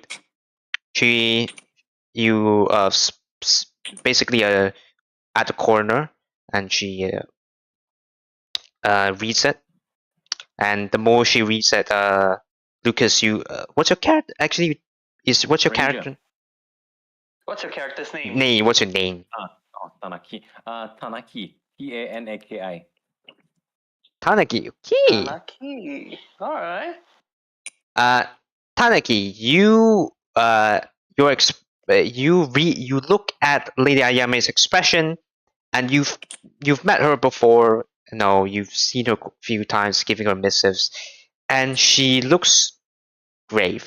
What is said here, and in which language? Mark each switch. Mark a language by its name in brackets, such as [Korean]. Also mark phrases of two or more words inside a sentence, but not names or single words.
[English] She you basically at the corner, and she reads it. And the more she reads it, Lucas, you what's your character actually? What's your Ranger. character What's your character's name? name? What's your name? Tanaki. Tanaki. Tanaki. Tanaki. Okay. Tanaki. All right. Tanaki, you look at Lady Ayame's expression, and you've met her before. No, you've seen her a few times giving her missives, and she looks grave.